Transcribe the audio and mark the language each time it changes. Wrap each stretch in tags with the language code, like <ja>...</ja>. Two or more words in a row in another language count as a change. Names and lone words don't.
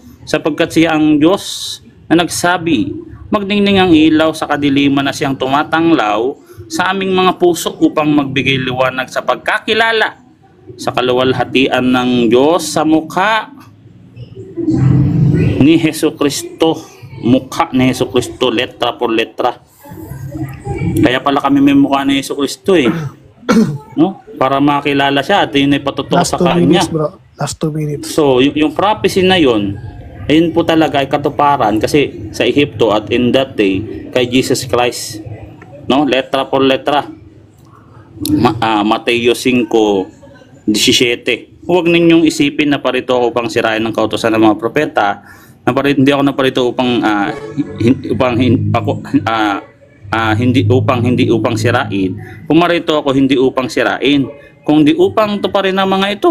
<tl>Sapagkat siya ang Diyos na nagsabi, magdingning ang ilaw sa kadiliman na siyang tumatanglaw sa aming mga puso upang magbigay liwanag sa pagkakilala sa kaluwalhatian ng Diyos sa mukha ni Hesus Kristo. Mukha ni Hesus Kristo,</tl> <es>letra por letra.</es> <tl>Kaya pala kami may mukha ni Hesus Kristo eh. No? Para makilala siya at yun ay patotoo sa kanya.</tl> <en>Last 2 minutes.</en> <tl>So, yung prophecy na yun, ayun po talaga ay katuparan kasi sa Ehipto at</tl> <en>in that day</en> <tl>kay Jesus Christ. No?</tl> <es>Letra por letra.</es> <tl>Mateo 5:17. Huwag ninyong isipin na parito ako upang sirain ng kautusan ng mga propeta. Hindi ako naparito upang hindi upang sirain. Pumarito ako hindi upang sirain, kundi upang tuparin ang mga ito.</tl>